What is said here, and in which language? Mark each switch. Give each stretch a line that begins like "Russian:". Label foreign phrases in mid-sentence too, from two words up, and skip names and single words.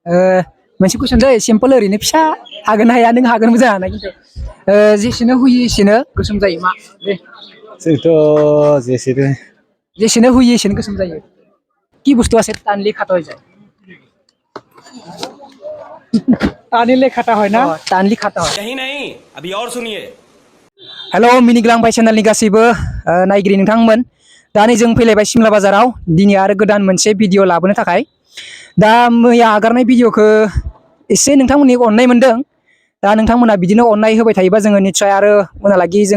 Bodo: मोनसे कुइसन दै सिम्पोल ओरैनो फिसा हागोन हाया नों हागोन मोजां हानाय खिन्थु जेसेनो हुयो एसेनो गोसोम जायो मा दे जोंथ' जेसेनो जेसेनो हुयो एसेनो गोसोम जायो
Bangla: কি বস্তু আছে টানলি খাটা হয়ে যায় টানিলে খাটা হয় না টানলি খাটা হয়
Hindi: यही नहीं अभी और सुनिए
Bodo: हेल' मिनिग्लांबाय चेनेलनि गासैबो नायगिरि नोंथांमोन दा नै जों फैलायबाय सिमला बाजाराव दिनै आरो गोदान मोनसे भिडिअ लाबोनो थाखाय दा मैया आगारनाय भिडिअखौ एसे नोंथांमोननि अननाय मोनदों दा नोंथांमोना बिदिनो अननाय होबाय थायोबा जोङो निस्सय आरो उनहालागि जों